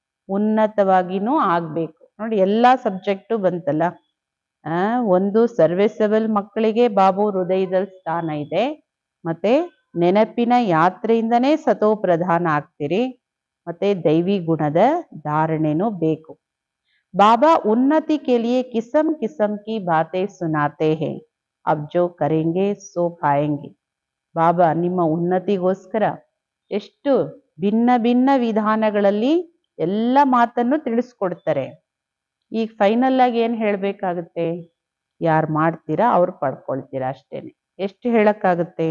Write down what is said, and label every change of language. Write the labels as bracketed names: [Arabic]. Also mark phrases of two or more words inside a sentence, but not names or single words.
[Kannada] ಉನ್ನತವಾಗಿನೂ ಆಗ್ಬೇಕು. ನೋಡಿ ಎಲ್ಲಾ ಸಬ್ಜೆಕ್ಟು ಬಂತಲ್ಲ. ಒಂದು ಸರ್ವಿಸಬಲ್ ಮಕ್ಕಳಿಗೆ ಬಾಬು ಹೃದಯದಲ್ಲಿ ಸ್ಥಾನ ಇದೆ. ಮತ್ತೆ ನೆನಪಿನ ಯಾತ್ರೆಯಿಂದನೇ ಸತೋ ಪ್ರಧಾನ ಆಗ್ತೀರಿ. ಮತ್ತೆ ದೈವಿ ಗುಣದ ಧಾರಣೆನೂ ಬೇಕು. [Hindi] बाबा उन्नति के लिए किस्म किस्म की बातें सुनाते हैं. अब जो करेंगे सो पाएंगे. [Kannada] ಬಾಬಾ ನಿಮ್ಮ ಉನ್ನತಿಗೋಸ್ಕರ ಎಷ್ಟು ಭಿನ್ನ ಭಿನ್ನ ವಿಧಾನಗಳಲ್ಲಿ ಎಲ್ಲ ಮಾತನ್ನು ತಿಳಿಸ್ಕೊಡ್ತಾರೆ. ಈಗ ಫೈನಲ್ ಆಗಿ ಏನ್ ಹೇಳ್ಬೇಕಾಗುತ್ತೆ? ಯಾರು ಮಾಡ್ತೀರಾ ಅವ್ರು ಪಡ್ಕೊಳ್ತೀರಾ ಅಷ್ಟೇನೆ. ಎಷ್ಟು ಹೇಳಕ್ಕಾಗುತ್ತೆ?